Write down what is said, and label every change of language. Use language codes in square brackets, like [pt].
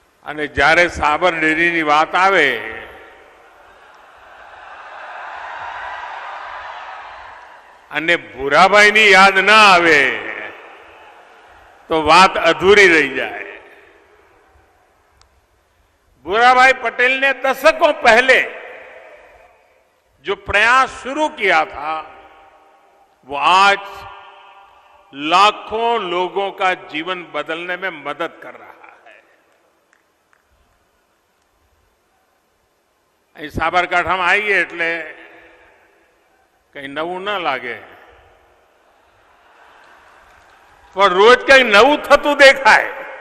[gu] અને જ્યારે સાબર ડેરીની વાત આવે અને ભૂરાભાઈની યાદ ના આવે [hi] तो बात अधूरी रह जाए। भूराभाई पटेल ने दशकों पहले जो प्रयास शुरू किया था वो आज लाखों लोगों का जीवन बदलने में मदद कर रहा है। [gu] અહીં સાબરકાંઠામાં આવીએ એટલે કઈ નવું ન લાગે, પણ રોજ કઈ નવું થતું દેખાય।